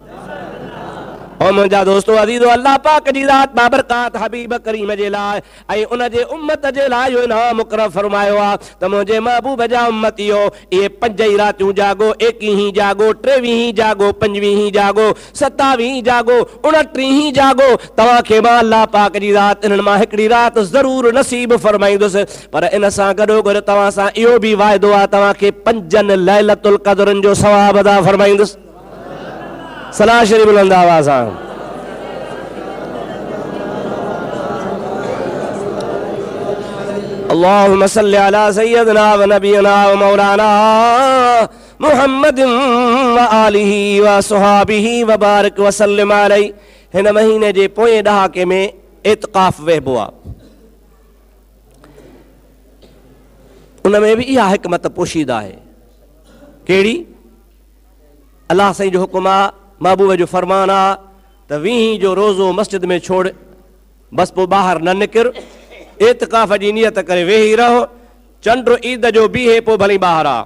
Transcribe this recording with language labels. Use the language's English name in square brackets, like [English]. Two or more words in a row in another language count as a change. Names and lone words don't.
[Sindhi] और मुंहिंजा दोस्तो अज़ीज़ो, अल्लाह पाक जी ज़ात बाबरकात हबीब करीम जे लाइ ऐं उन जे उम्मत जे लाइ इहो इनाम मुक़ररु फरमायो आहे त मुंहिंजे महबूब जा उम्मतियो, इहे 5 ई रातियूं जागो, 21 जागो, 23 जागो, 25 जागो, 27 जागो, 29 जागो। तव्हांखे मां अल्लाह पाक जी ज़ात इन्हनि मां हिकिड़ी राति ज़रूरु नसीब फरमाईंदुसि, पर इन सां गॾोगॾु तव्हां सां इहो बि वाइदो आहे तव्हांखे 5 लैलतुल क़द्रनि जो सवाब अदा फरमाईंदुसि। सलाह शरीफ बुलंद आवाज़ सां। [Arabic] اللهم صل على سيدنا و نبينا و مولانا محمد و آله و صحبه و بارك و سلم عليه. [Sindhi] हिन महीने जे पोएं ॾहाके में इत्काफ़ वहिबो आहे। उन में बि इहा हिकमत पोशीदा आहे। कहिड़ी? अल्लाह साईं जो हुकुम आहे, महबूब जो फरमान आहे त 20 जो रोज़ो मस्जिद में छोड़, बस पोइ ॿाहिरि न निकिर, इत्काफ़ जी नियत करे वेही रहो, चंड ईद जो बीहे पोइ भली ॿाहिरि आ।